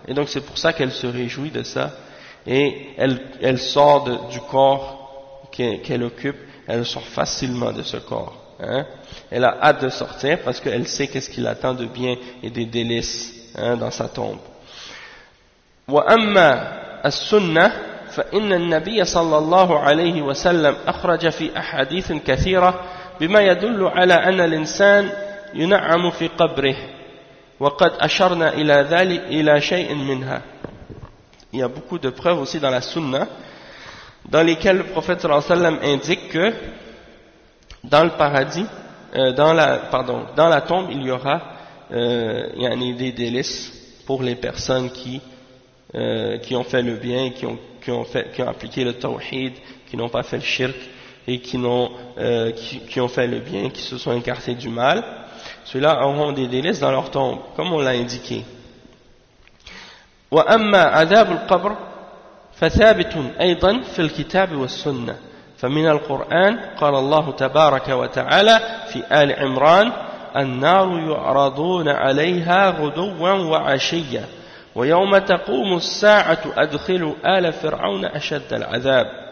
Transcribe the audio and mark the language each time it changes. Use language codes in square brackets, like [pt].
[fr] Et donc c'est pour ça qu'elle se réjouit de ça, et elle sort du corps qu'elle occupe, elle sort facilement de ce corps, hein? Elle a hâte de sortir parce qu'elle sait qu'est-ce qui l'attend de bien et des délices, hein, dans sa tombe. [ar] وأما السنة فإن النبي صلى الله عليه وسلم أخرج في أحاديث كثيرة بما يدل على أن الإنسان ينعم في قبره وقد أشرنا إلى ذلك إلى شيء منها. [fr] Il y a beaucoup de preuves aussi dans la sunna dans lesquelles le prophète [ar] sallallahu alayhi wa sallam [fr] indique que dans le paradis, dans la tombe, il y aura des délices pour les personnes qui ont fait le bien, qui ont appliqué le tawhid, qui n'ont pas fait le shirk et qui ont fait le bien, qui se sont écartés du mal. Ceux-là auront des délices dans leur tombe, comme on l'a indiqué. [ar] وأما عذاب القبر فثابت أيضا في الكتاب والسنة فمن القرآن قال الله تبارك وتعالى في آل عمران النار يعرضون عليها غدوا وعشيا ويوم تقوم الساعة أدخلوا آل فرعون أشد العذاب